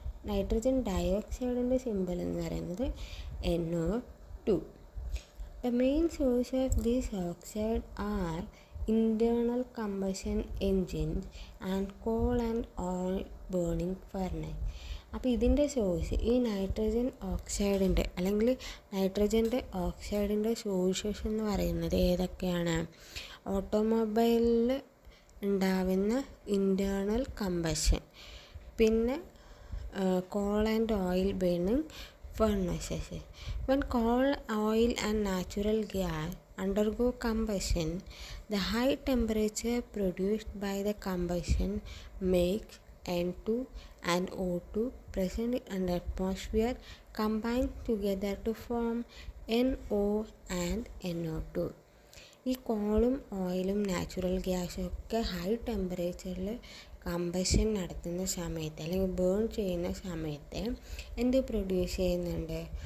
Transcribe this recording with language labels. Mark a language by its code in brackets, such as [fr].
[ml] Nitrogen ഡയോക്സൈഡിൻ്റെ symbol എന്ന് പറയുന്നത് NO2. [en] The main source of this oxide are internal combustion engines and coal and oil burning furnace. [ml] അപ്പോൾ ഇതിൻ്റെ source ഈ nitrogen ഓക്സൈഡിൻ്റെ അല്ലെങ്കിൽ നൈട്രജൻ്റെ ഓക്സൈഡിൻ്റെ sources എന്ന് പറയുന്നത് ഏതൊക്കെയാണ്? ഓട്ടോമൊബൈലിൽ ഉണ്ടാവുന്ന ഇൻറ്റേർണൽ കമ്പഷൻ, പിന്നെ [en] coal and oil burning furnaces. When coal, oil and natural gas undergo combustion, the high temperature produced by the combustion makes N2 and O2 present in the atmosphere combine together to form NO and NO2. [ml] ഈ കോളും ഓയിലും natural ഗ്യാസും ഒക്കെ high ടെമ്പറേച്ചറിൽ combustion നടത്തുന്ന സമയത്ത് അല്ലെങ്കിൽ burn ചെയ്യുന്ന സമയത്ത് എന്ത് പ്രൊഡ്യൂസ് ചെയ്യുന്നുണ്ട്?